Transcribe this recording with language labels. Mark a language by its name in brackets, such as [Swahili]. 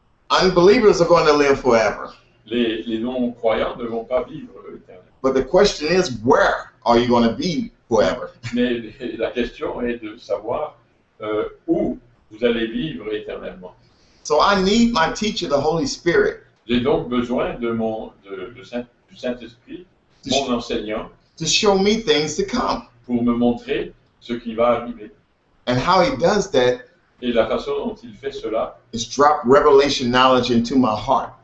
[English] Unbelievers are going to live forever. [French] Les non-croyants ne vont pas vivre éternellement. [English] But the question is, where are you going to be forever? [French] Mais la question est de savoir où vous allez vivre éternellement. [English] So I need my teacher, the Holy Spirit, [French] J'ai donc besoin du Saint-Esprit, mon enseignant, [English] to show me things to come. [French] pour me montrer ce qui va arriver. [English] And how he does that [French] Et la façon dont il fait cela, [English] is drop revelation knowledge into my heart.